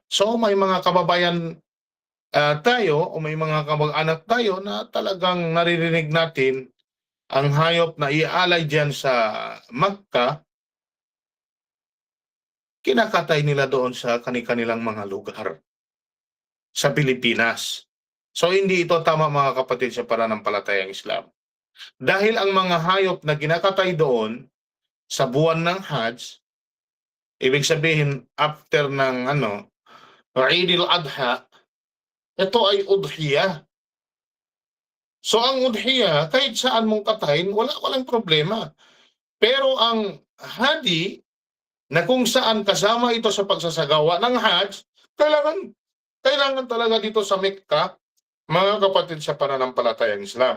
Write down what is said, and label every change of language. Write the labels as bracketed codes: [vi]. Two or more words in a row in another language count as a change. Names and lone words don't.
[tl] So may mga kababayan tayo o may mga kamag-anak tayo na talagang naririnig natin ang hayop na iaalay diyan sa Mecca, kinakatay nila doon sa kanilang mga lugar sa Pilipinas. So hindi ito tama, mga kapatid sa pananampalatayang Islam. Dahil ang mga hayop na kinakatay doon sa buwan ng Hajj, ibig sabihin after ng Eid al-Adha, ito ay udhiya. So ang udhiya, kahit saan mong katayin, walang problema. Pero ang hadi, na kung saan kasama ito sa pagsasagawa ng Hajj, kailangan talaga dito sa Mecca, mga kapatid sa pananampalatayang Islam.